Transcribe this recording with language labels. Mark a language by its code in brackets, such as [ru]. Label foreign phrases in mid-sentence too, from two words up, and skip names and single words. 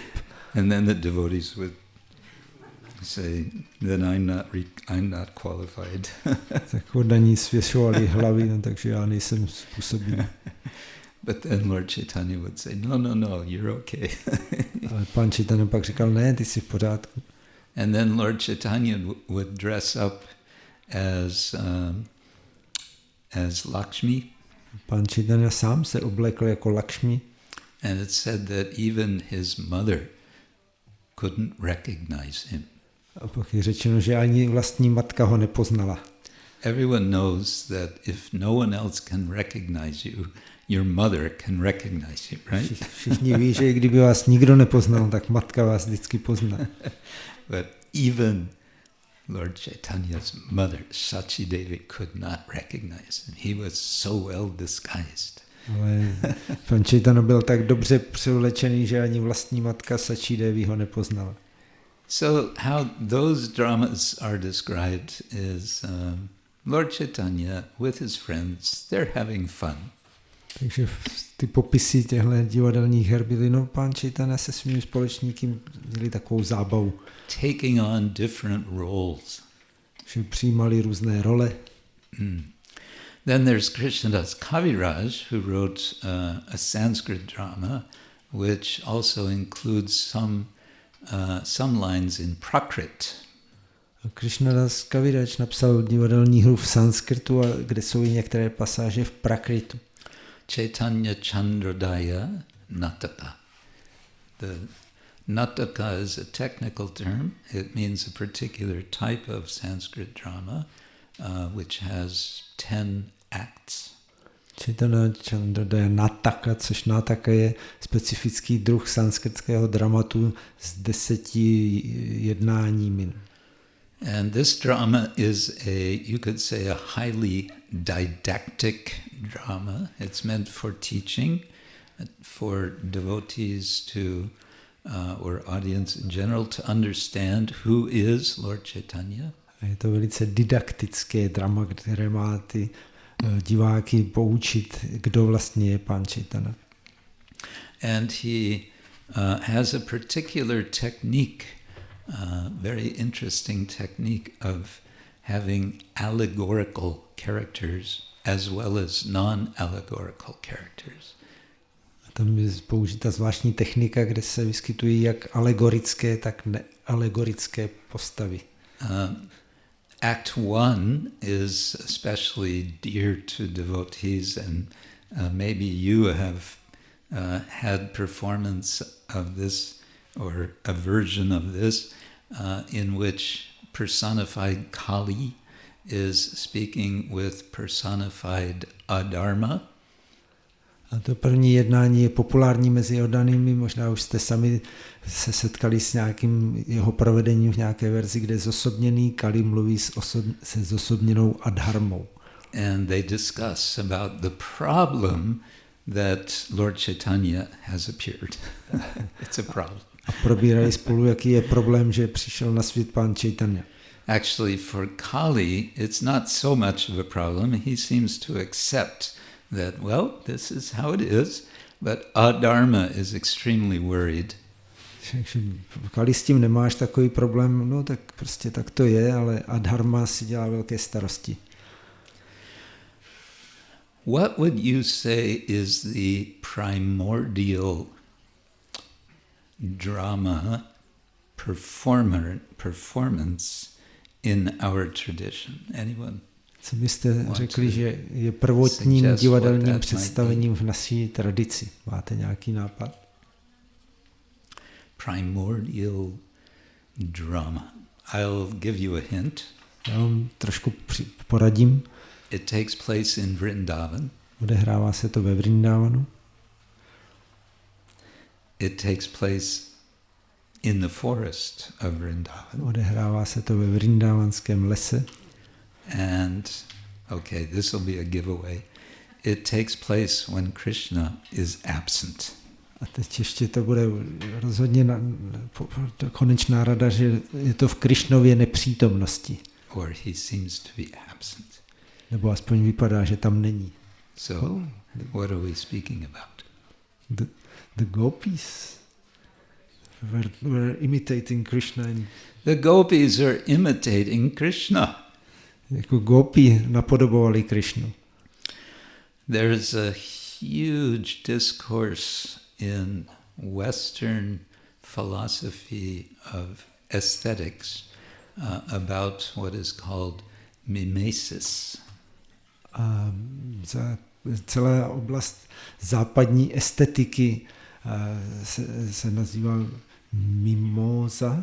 [en] And then the devotees would say, then I'm not qualified. [cs] Tak oddaní svěšovali hlavy, no, takže já nejsem způsobilý. [en] But then Lord Chaitanya would say, no, you're okay. [cs] Ale pán Chaitanya pak říkal, ne, ty jsi v pořádku. [en] And then Lord Chaitanya would dress up as Lakshmi. [cs] Pán Chaitanya sám se oblekl jako Lakshmi. [en] And it said that even his mother couldn't recognize him. [cs] A pak je řečeno, že ani vlastní matka ho nepoznala. [en] Everyone knows that if no one else can recognize you, your mother can recognize you, right? [cs] Všichni ví, že kdyby vás nikdo nepoznal, tak matka vás vždycky pozná. [en] But even Lord Chaitanya's mother, Sachi Devi, could not recognize him. He was so well disguised. [cs] Ale pan Chaitanya byl tak dobře převlečený, že ani vlastní matka Sachi Devi ho nepoznala. [en] So how those dramas are described is Lord Chaitanya with his friends, they're having fun. [cs] Takže ty popisy těchto divadelních her byly, no pán Chaitanya se svými společníky měli takovou zábavu. [en] Taking on different roles. [cs] Že přijímali různé role. [en] Then there's Krishnadas Kaviraj, who wrote a Sanskrit drama, which also includes some lines in Prakrit. [cs] Krišnadas Kaviraj napsal divadelní hru v sanskritu, kde jsou i některé pasáže v Prakritu. [en] Chaitanya Chandrodaya Nataka. The Nataka is a technical term. It means a particular type of Sanskrit drama, which has 10 acts. [cs] Chaitanya Chandrodaya Nataka, což Nataka je specifický druh sanskritského dramatu s 10 jednáními. [en] And this drama is you could say, a highly didactic drama. It's meant for teaching, for devotees to, or audience in general, to understand who is Lord Chaitanya. [cs] A je to velice didaktické drama, které má ty diváky poučit, kdo vlastně je pán Chaitanya. [en] And he has a particular technique, very interesting technique of having allegorical characters as well as non-allegorical characters. [cs] A tam je použita zvláštní technika, kde se vyskytují jak alegorické, tak nealegorické postavy. [en] Act 1 is especially dear to devotees, and maybe you have had performance of this or a version of this in which personified Kali is speaking with personified Adharma. [cs] A to první jednání je populární mezi oddanými, možná už jste sami se setkali s nějakým jeho provedením v nějaké verzi, kde zosobněný Kali mluví se zosobněnou Adharmou. [en] And they discuss about the problem that Lord Chaitanya has appeared. It's a problem. [cs] A probírají spolu, jaký je problém, že přišel na svět pán Chaitanya. [en] Actually, for Kali, it's not so much of a problem. He seems to accept that, well, this is how it is, but Adharma is extremely worried. [cs] Takže Kali s tím nemáš takový problém, no tak prostě tak to je, ale Adharma si dělá velké starosti. [en] What would you say is the primordial drama performance in our tradition? Anyone? [cs] Co byste řekli, že je prvotním divadelním představením v naší tradici? Máte nějaký nápad? [en] Primordial drama. I'll give you a hint. [cs] Já vám trošku poradím. [en] It takes place in Vrindavan. [cs] Odehrává se to ve Vrindavanu. [en] It takes place in the forest of Vrindavan. [cs] Odehrává se to ve Vrindavanském lese. [en] And, okay, this will be a giveaway. It takes place when Krishna is absent. [cs] A teď ještě to bude rozhodně konečná rada, že je to v Krišnově nepřítomnosti. [en] Or he seems to be absent. [cs] Nebo aspoň vypadá, že tam není. [en] So, what are we speaking about? The gopis were imitating Krishna. The gopis are imitating Krishna. [cs] Jako gopi napodobovali Krišnu. [en] There's a huge discourse in Western philosophy of aesthetics about what is called mimesis. [cs] A celá oblast západní estetiky se nazývá mimoza.